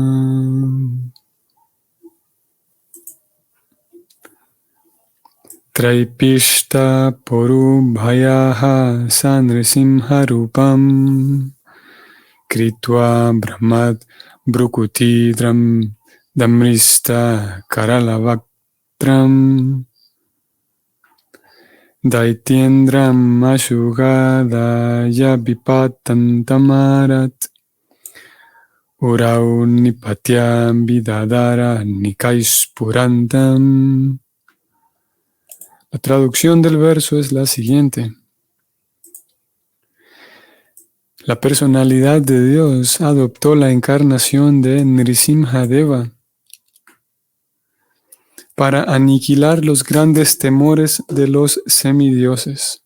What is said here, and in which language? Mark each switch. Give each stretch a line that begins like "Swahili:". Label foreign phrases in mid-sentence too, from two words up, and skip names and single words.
Sanskrit: Traipishta Porubhayaha Sanrisimha Rupam Kritva Brahmat Brukuti Damrista Karalavaktram Daitiendram Ashugadaya Vipatan Tamarat Urau Nipatyam Vidadara Nikaispurantam.
Spanish: La traducción del verso es la siguiente. La personalidad de Dios adoptó la encarnación de Nrisimhadeva para aniquilar los grandes temores de los semidioses.